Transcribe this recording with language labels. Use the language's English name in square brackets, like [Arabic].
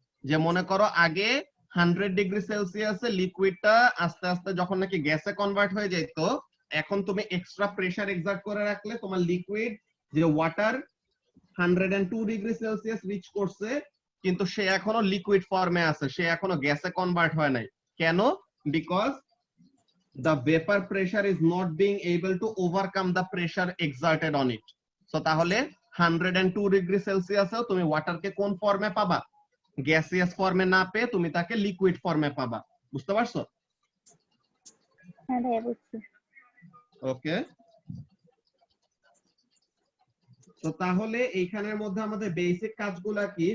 [Bangla] যে মনে করো আগে 100 ডিগ্রি সেলসিয়াসে লিকুইডটা আস্তে আস্তে যখন নাকি গ্যাসে কনভার্ট হয়ে যেত, এখন তুমি এক্সট্রা প্রেসার এক্সার্ট করে রাখলে তোমার লিকুইড যে ওয়াটার 102 ডিগ্রি সেলসিয়াস রিচ করছে, কিন্তু সে এখনো লিকুইড ফর্মে আছে, সে এখনো গ্যাসে কনভার্ট হয় নাই। কেন? [English] Because the vapor pressure is not being able to overcome the pressure exerted on it. [Bangla] So তাহলে 102 ডিগ্রি সেলসিয়াসেও তুমি ওয়াটারকে কোন ফর্মে পাবা? গ্যাসিয়াস ফর্মে না পেয়ে তুমি তাকে লিকুইড ফর্মে পাবা। বুঝতে পারছো? হ্যাঁ ভাইয়া বুঝছি। ওকে, তো তাহলে এইখানের মধ্যে আমাদের বেসিক কাজগুলা কি?